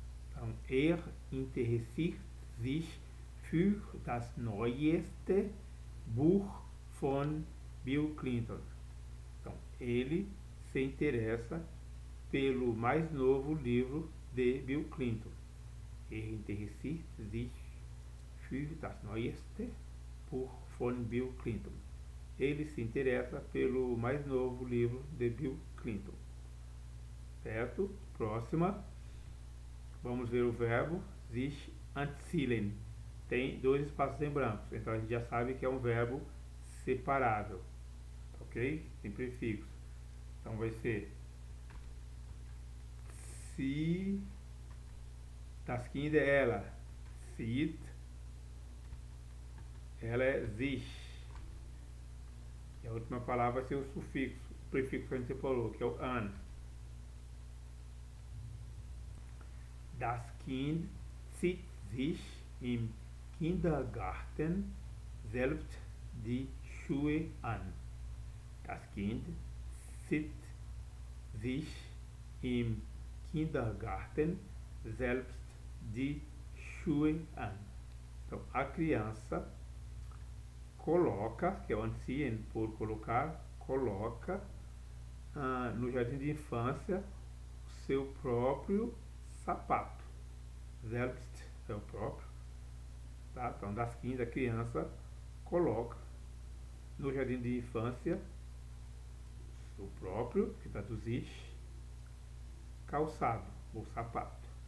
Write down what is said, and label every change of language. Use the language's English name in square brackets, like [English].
[Portuguese] Então, [German] interessiert sich für das neueste Buch von Bill Clinton. [Portuguese] Então, ele se interessa pelo mais novo livro de Bill Clinton. [German] Interessiert sich für das neueste Buch von Bill Clinton. [Portuguese] Ele se interessa pelo mais novo livro de Bill Clinton. Certo? Próxima. Vamos ver o verbo sich anziehen. Tem dois espaços em branco, então a gente já sabe que é um verbo separável, ok? Tem prefixo. Então vai ser se das Kinder ela, sieht, ela é sich. E a última palavra vai ser o sufixo, o prefixo que a gente falou, que é o an. [German] Das Kind zieht sich im Kindergarten selbst die Schuhe an. Das Kind zieht sich im Kindergarten selbst die Schuhe an. [Portuguese] Então, a criança coloca, que é o anziehen por colocar, coloca no jardim de infância o seu próprio sapato. Selbst é o próprio. Tá? Então, das 15, a criança coloca no jardim de infância o próprio, que traduzir, calçado ou sapato.